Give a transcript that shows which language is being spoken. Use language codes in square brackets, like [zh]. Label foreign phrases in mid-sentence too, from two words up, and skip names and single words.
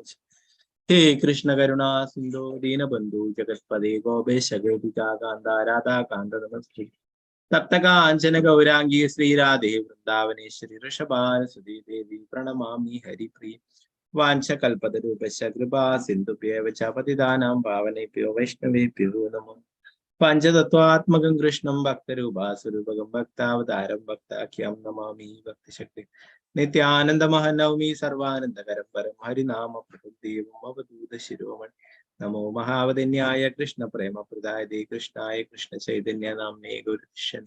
[sa] ഹേ കൃഷ്ണ കരുണാ സിന്ധോ ദീനബന്ധു ജഗത്പദേ ഗോപേശ ഗോപികാ കാന്ത രാധാകാന്ത നമസ്തേ. തപ്തകാഞ്ചന ഗൗരാംഗീ ശ്രീരാധേ വൃന്ദാവനേശ്വരി ഋഷഭാനുസുതേ ദേവി പ്രണമാമി ഹരിപ്രിയ. വാഞ്ചകൽപതരൂപശ്ച കൃപാ സിന്ധുഭ്യവ ച പതിതാനാം പാവനേഭ്യോ വൈഷ്ണവേഭ്യോ നമോ. പഞ്ചതത്വാത്മകം കൃഷ്ണം ഭക്തരൂപാസുരൂപകം ഭക്താവതാരം ഭക്താഖ്യം നമാമി ഭക്തിശക്തി. നിത്യാനന്ദമഹനവമി സർവാനന്ദകരം പരം ഹരിനാമ പ്രഭുദേവം അവധൂത ശിരോമണി. നമോ മഹാവദന്യായ കൃഷ്ണ പ്രേമപ്രദായ കൃഷ്ണായ കൃഷ്ണ ചൈതന്യ നാമ്നേ ഗൗരീശന്.